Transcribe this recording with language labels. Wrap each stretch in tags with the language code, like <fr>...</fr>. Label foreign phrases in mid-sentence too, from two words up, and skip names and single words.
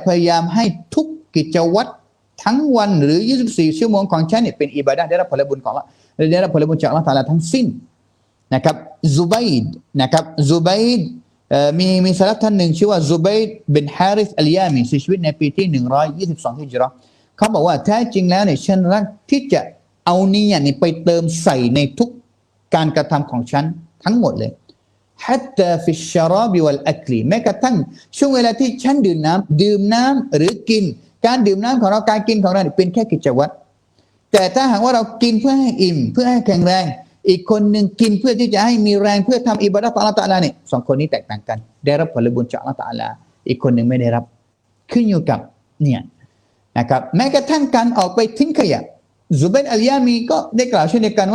<th>พยายามให้ทุกกิจวัตรทั้งวันหรือ24ชั่วโมงของฉันเนี่ยเป็นอิบาดะห์ได้รับผลบุญของอัลเลาะห์ได้รับผลบุญจากอัลเลาะห์ตะอาลาทั้งสิ้นนะครับซุบัยด์นะครับซุบัยด์มีซะลัฟท่านหนึ่งชื่อว่าซุบัยด์บินฮาริษอัลยามีเสียชีวิตในปีที่122ฮิจเราะห์เขาบอกว่าแท้จริงแล้วเนี่ยฉันรักที่จะเอานียะห์นี่ไปเติมใส่ในทุกการกระทำของฉันทั้งหมดเลย</th> <ar>حتى في الشراب والأكل</ar> <th>แม้กระทั่งช่วงเวลาที่ฉันดื่มน้ำหรือกินการดื่มน้ำของเราการกินของเราเป็นแค่กิจวัตรแต่ถ้าหากว่าเรากินเพื่อให้อิ่มเพื่อให้แข็งแรงอีกคนหนึ่งกินเพื่อที่จะให้มีแรงเพื่อทำอิบาดะห์ต่ออัลเลาะห์ตะอาลาเนี่ยสองคนนี้แตกต่างกันได้รับผลบุญจากอัลเลาะห์ตะอาลาอีกคนหนึ่งไม่ได้รับขึ้นอยู่กับเนี่ยนะครับแม้กระทั่งการออกไปทิ้งขยะซุบัยรอัลยามีก็ได้กล่าวเช่นเดียวกันว่า</th>